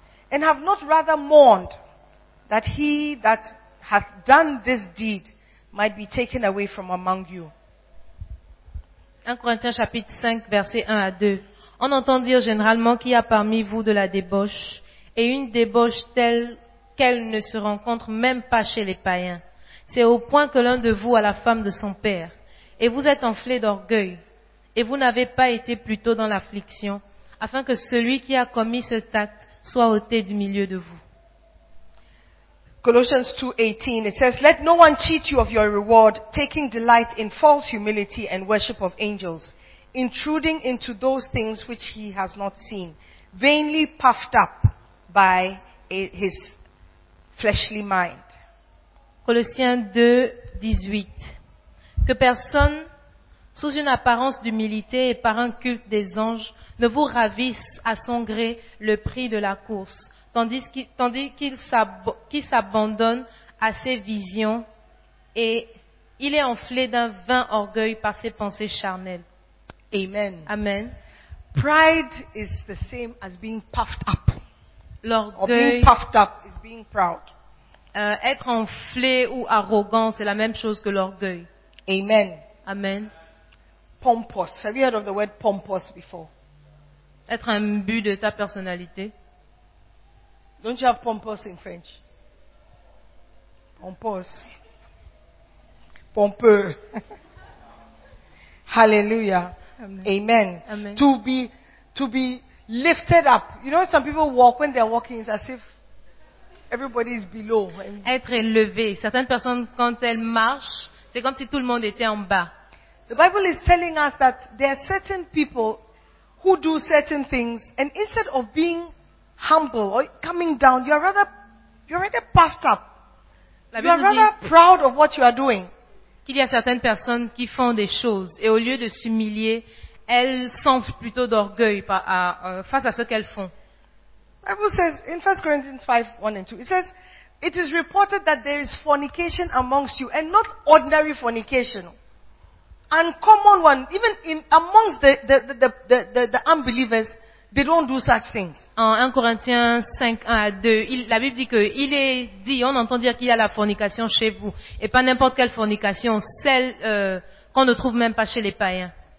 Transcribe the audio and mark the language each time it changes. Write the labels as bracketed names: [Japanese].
[English] And have not rather mourned that he that hath done this deed might be taken away from among you. [French] 1 Corinthiens chapitre 5, versets 1 à 2. On entend dire généralement qu'il y a parmi vous de la débauche, et une débauche telle qu'elle ne se rencontre même pas chez les païens. C'est au point que l'un de vous a la femme de son père, et vous êtes enflé d'orgueil, et vous n'avez pas été plutôt dans l'affliction, afin que celui qui a commis cet acte soit ôté du milieu de vous. [English] Colossians 2:18, it says, let no one cheat you of your reward, taking delight in false humility and worship of angels, intruding into those things which he has not seen, vainly puffed up by his fleshly mind. [French] Colossiens 2:18, que personne, sous une apparence d'humilité et par un culte des anges, ne vous ravisse à son gré le prix de la course, tandis qu'il s'abandonne à ses visions et il est enflé d'un vain orgueil par ses pensées charnelles. Amen. Amen. [English] Pride is the same as being puffed up. [French] L'orgueil. [English] Or being puffed up is being proud. [French] Être enflé ou arrogant, c'est la même chose que l'orgueil. Amen. Amen. [English] Pompous. Have you heard of the word pompous before? [French] Être un but de ta personnalité. [English] Don't you have pompous in French? Pompous. Pompeux. Hallelujah. Amen. Amen. Amen. To be lifted up. You know, some people walk, when they're walking, it's as if everybody is below. [French] Être élevé. Certaines personnes, quand elles marchent, C'est comme si tout le monde était en bas. [English] The Bible is telling us that there are certain people who do certain things, and instead of being humble or coming down, you are rather puffed up. You are rather proud of what you are doing. [French] Qu'il y a certaines personnes qui font des choses, et au lieu de s'humilier, elles sentent plutôt d'orgueil face à ce qu'elles font. [English] The Bible says in 1 Corinthians 5, 1 and 2, it says, it is reported that there is fornication amongst you, and not ordinary fornication. Uncommon one, even in amongst the unbelievers, they don't do such things. [French] En 1 Corinthiens 5, 1 à 2, la Bible dit qu'il est dit, on entend dire qu'il y a la fornication chez vous, et pas n'importe quelle fornication, celle qu'on ne trouve même pas chez les païens.